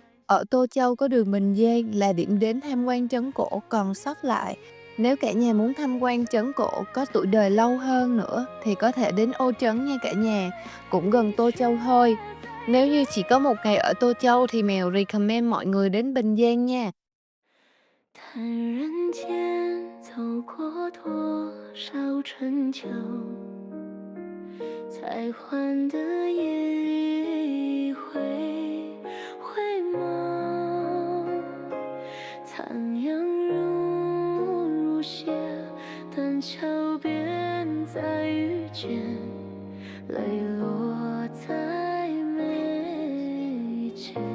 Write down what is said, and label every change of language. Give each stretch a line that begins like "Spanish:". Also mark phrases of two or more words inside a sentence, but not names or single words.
Vietnamese: Ở Tô Châu có đường Bình Giang là điểm đến tham quan trấn cổ còn sót lại. Nếu cả nhà muốn tham quan trấn cổ có tuổi đời lâu hơn nữa thì có thể đến Ô Trấn nha cả nhà, cũng gần Tô Châu thôi. Nếu như chỉ có một ngày ở Tô Châu thì Mèo recommend mọi người đến Bình Giang nha.
Chinese: 叹人间走过多少春秋，才换得一回回眸。残阳如血，断桥边再遇见，泪落在眉间。